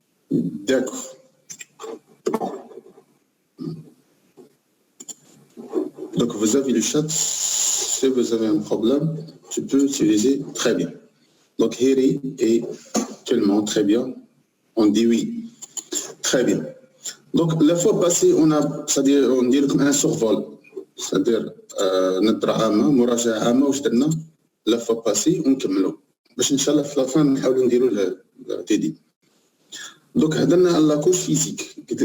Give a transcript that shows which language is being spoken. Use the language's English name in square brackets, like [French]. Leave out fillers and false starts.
[French] D'accord. Donc vous avez le chat, si vous avez un problème, tu peux utiliser très bien. Donc Hiri est tellement très bien, on dit oui. Très bien. Donc la fois passée, on a, c'est-à-dire on dit un survol, c'est-à-dire [Arabic] نطرح عامة مراجعة عامة واش درنا [French] la fois passée [Arabic] ونكملوا باش ان شاء الله في لافان نحاولوا نديروا التدريب. [French] Donc [Arabic] هضرنا على [French] la couche physique.